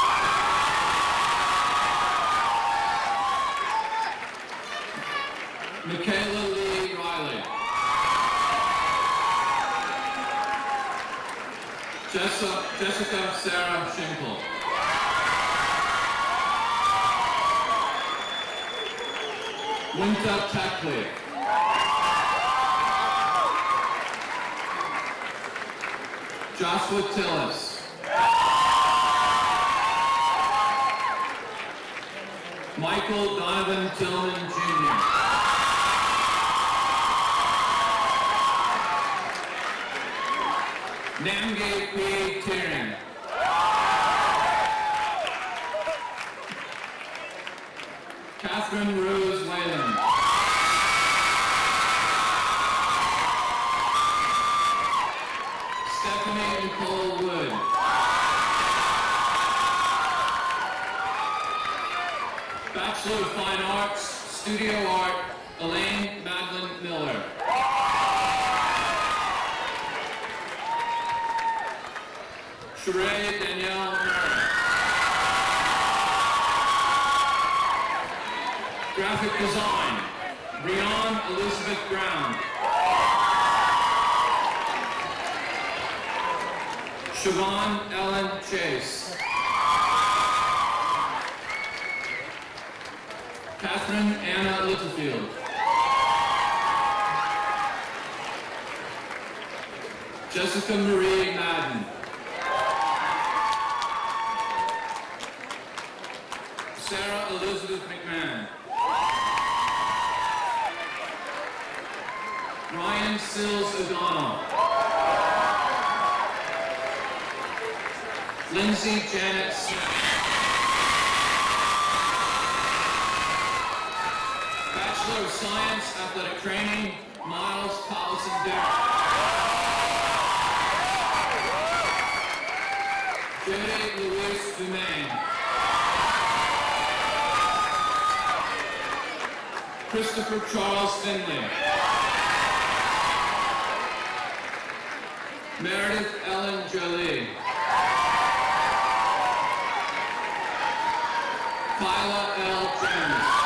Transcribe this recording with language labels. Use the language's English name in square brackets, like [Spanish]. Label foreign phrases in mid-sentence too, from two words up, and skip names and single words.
[English] Michaela Lee Riley. Jessica Sarah Schenkel. Winter Tackley. Joshua Tillis. Michael Donovan Tillman Jr. Namgay P. Tiering. Catherine Rose Whalen. Stephanie Nicole Wood. Bachelor of Fine Arts, Studio Art, Elaine Madeline Miller. Sheree Danielle Murray. Graphic Design, Breon Elizabeth Brown. Siobhan Ellen Chase. Catherine Anna Littlefield. Jessica Marie Madden. Sarah Elizabeth McMahon. Ryan Sills O'Donnell. Lindsay Janet Smith. Bachelor of Science, Athletic Training, Miles Collison Derrick. Jody Louise Dumaine. Christopher Charles Finley. Meredith Ellen Jolie. Kyla L. Jones.